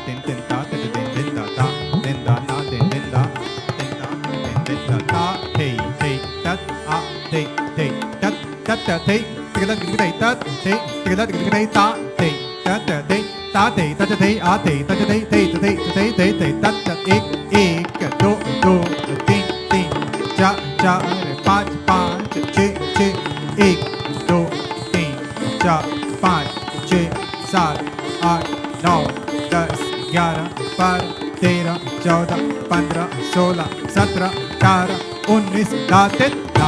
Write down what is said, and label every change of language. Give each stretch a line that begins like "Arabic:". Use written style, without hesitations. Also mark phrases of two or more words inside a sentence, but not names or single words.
Hindi: ta din din da da din da na din da din da din da ta hey hey tat a hey hey tat tat tat hey tigda tigda tat hey tigda tigda ta hey tat tat hey ta hey tat hey a hey tat hey hey hey hey hey tat tat एक एक दो दो तीन तीन चार चार पाँच पाँच छः छः एक दो तीन चार पाँच छः सात आठ नौ 10 11 12 13 14 15 16 17 18 19 दातित धा